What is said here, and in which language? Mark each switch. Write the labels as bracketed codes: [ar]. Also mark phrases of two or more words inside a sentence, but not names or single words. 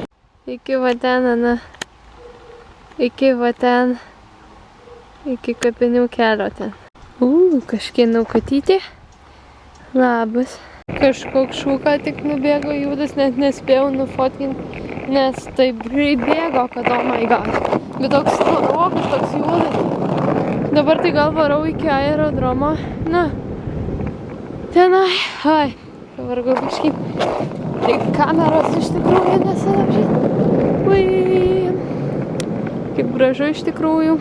[lt] Iki va ten, Ana. Iki va ten. Iki kapinių kelio ten. Kažkieno katytė. Labas. Kažkoks šūka tik nubėgo judas, net nespėjau nufotkinti, nes taip greit bėgo, kad [en] oh my god. [lt] Bet toks storokas, toks judas. Dabar tai gal varau iki aerodromo. Na, tenai. Ai, pavargau kažkaip. Tai kameros iš tikrųjų nesilapžyti. Ui. Kaip gražu iš tikrųjų.